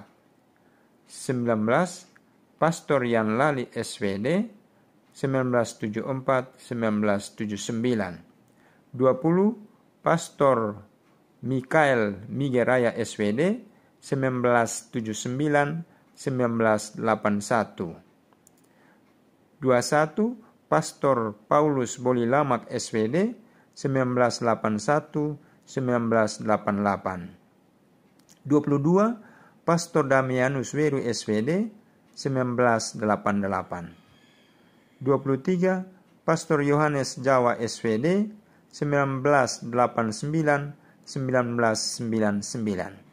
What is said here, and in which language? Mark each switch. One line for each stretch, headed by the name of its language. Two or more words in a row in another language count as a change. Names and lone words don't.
Indonesian: 19. Pastor Jan Lali SVD 1974-1979. 20. Pastor Mikael Migeraya SVD 1979-1981. 21. Pastor Paulus Bolilamak SVD 1981-1988. 22. Pastor Damianus Weru SVD 1988. 23. Pastor Yohanes Jawa SVD 1989-1999.